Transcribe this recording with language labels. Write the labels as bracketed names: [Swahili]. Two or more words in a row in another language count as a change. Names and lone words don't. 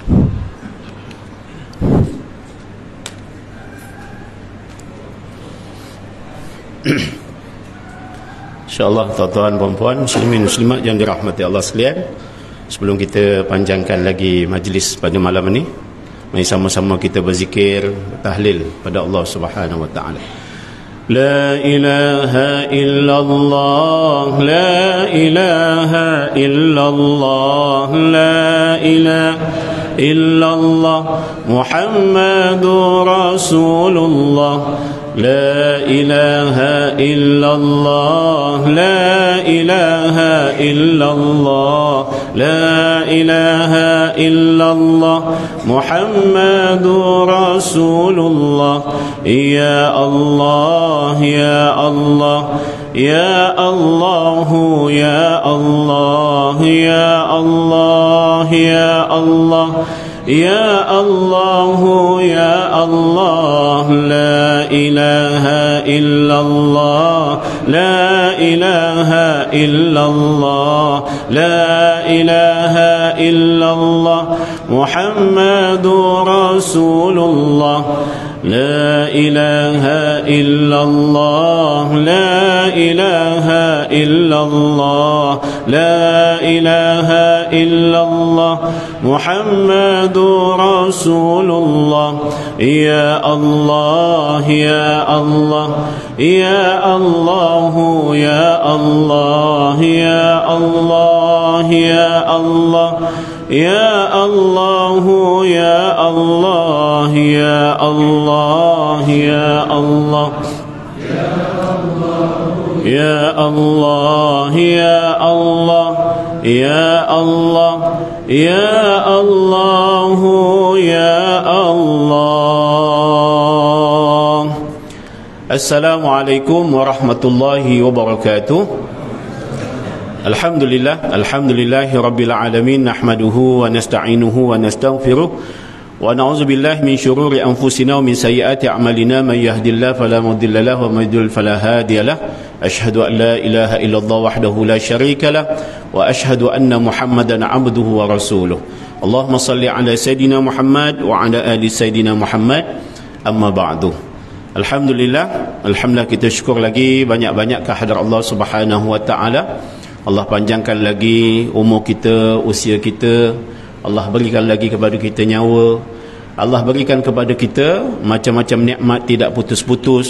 [Malay] InsyaAllah tuan-tuan, puan-puan, muslimin, muslimat yang dirahmati Allah sekalian, sebelum kita panjangkan lagi majlis pada malam ini, mari sama-sama kita berzikir, tahlil pada Allah [Arabic] سبحانه وتعالى. لا إله إلا الله، لا إله إلا الله، لا إله إلا الله، محمد رسول الله. لا إله إلا الله، لا إله إلا الله، لا إله إلا الله، محمد رسول الله. يا الله، يا الله، يا الله، يا الله، يا الله، يا الله، يا الله، يا الله. لا إله إلا الله، لا إله إلا الله، لا إله إلا الله، محمد رسول الله. لا إله إلا الله، لا إله إلا الله، لا إله إلا الله، محمد رسول الله. يا الله، يا الله، يا الله، يا الله، يا الله، يا الله، يا الله، يا الله، يا الله، يا الله, يا الله، يا الله، يا الله، يا الله، يا الله. السلام عليكم ورحمة الله وبركاته. الحمد لله، الحمد لله رب العالمين، نحمده ونستعينه ونستغفره ونعوذ بالله من شرور أنفسنا ومن سيئات أعمالنا، من يهده الله فلا مضل له ومن يضلل فلا هادي له. أشهد أن لا إله إلا الله وحده لا شريك له وأشهد أن محمدا عبده ورسوله. اللهم صل على سيدنا محمد وعلى آل سيدنا محمد. أما بعد. الحمد لله، الحمد لله, [Malay] kita syukur lagi banyak-banyak kehadrat Allah [Arabic] سبحانه وتعالى. [Malay] Allah panjangkan lagi umur kita, usia kita. Allah berikan lagi kepada kita nyawa. Allah berikan kepada kita macam-macam nikmat tidak putus-putus.